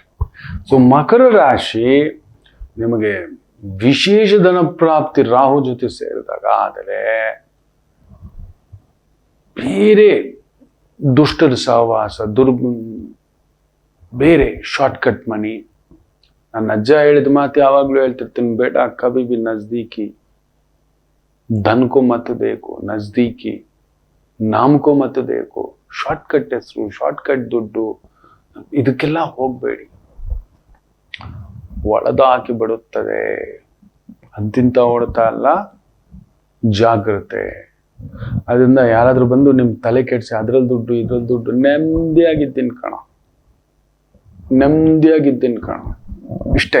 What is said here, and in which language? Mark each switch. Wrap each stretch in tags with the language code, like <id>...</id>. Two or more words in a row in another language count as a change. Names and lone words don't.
<kn>ಸೊ ಮಕರ ರಾಶಿ ನಿಮಗೆ ವಿಶೇಷ ಧನ ಪ್ರಾಪ್ತಿ ರಾಹು ಜೊತೆ ಸೇರಿದಾಗ. ಆದರೆ ಬೇರೆ ದುಷ್ಟರ ಸಹವಾಸ, ಬೇರೆ</kn> <en>shortcut money.</en> <kn>ನನ್ನ ಅಜ್ಜ ಹೇಳಿದ ಮಾತು ಯಾವಾಗ್ಲೂ ಹೇಳ್ತಿರ್ತೀನಿ, ಬೇಡ</kn> <hi>ಕभी भी नजदीकी धन को मत देखो, नजदीकी नाम को मत देखो.</hi> <kn>ಶಾರ್ಟ್ಕಟ್ ಹೆಸರು, ಶಾರ್ಟ್ಕಟ್ ದುಡ್ಡು, ಇದಕ್ಕೆಲ್ಲ ಹೋಗ್ಬೇಡಿ. ಒಳದ ಹಾಕಿ ಬಿಡುತ್ತದೆ. ಅಂತಿಂತ ಹೊಡ್ತಾ ಅಲ್ಲ, ಜಾಗ್ರತೆ. ಅದರಿಂದ ಯಾರಾದ್ರೂ ಬಂದು ನಿಮ್ ತಲೆ ಕೆಡ್ಸಿ ಅದ್ರಲ್ಲಿ ದುಡ್ಡು ಇದ್ರಲ್ಲಿ ದುಡ್ಡು, ನೆಮ್ಮದಿಯಾಗಿದ್ದೀನಿ ಕಣ, ನೆಮ್ಮದಿಯಾಗಿದ್ದೀನಿ ಕಣ, ಇಷ್ಟೇ.</kn>